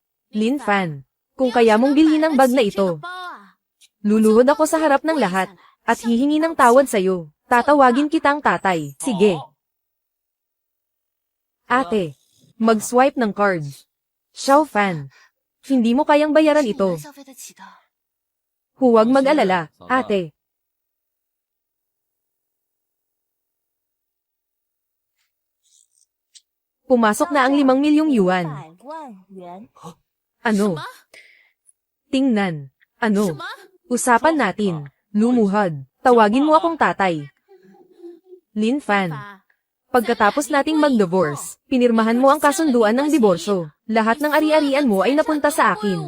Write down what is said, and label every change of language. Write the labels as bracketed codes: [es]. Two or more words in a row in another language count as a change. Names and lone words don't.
[tl] Lin Fan, kung kaya mong bilhin ang bag na ito, luluhod ako sa harap ng lahat, at hihingi ng tawad sa'yo. Tatawagin kitang tatay. Sige. Ate, mag-swipe ng card. Xiao Fan, hindi mo kayang bayaran ito. [zh] 消费得起的。 [tl] Huwag mag-alala, ate. Pumasok na ang 5 milyong yuan. [zh] 100万元。 [tl] Ano? Tingnan. Ano? Usapan natin. Lumuhod. Tawagin mo akong tatay. Lin Fan. Pagkatapos nating mag-divorce, pinirmahan mo ang kasunduan ng diborsyo. Lahat ng ari-arian mo ay napunta sa akin.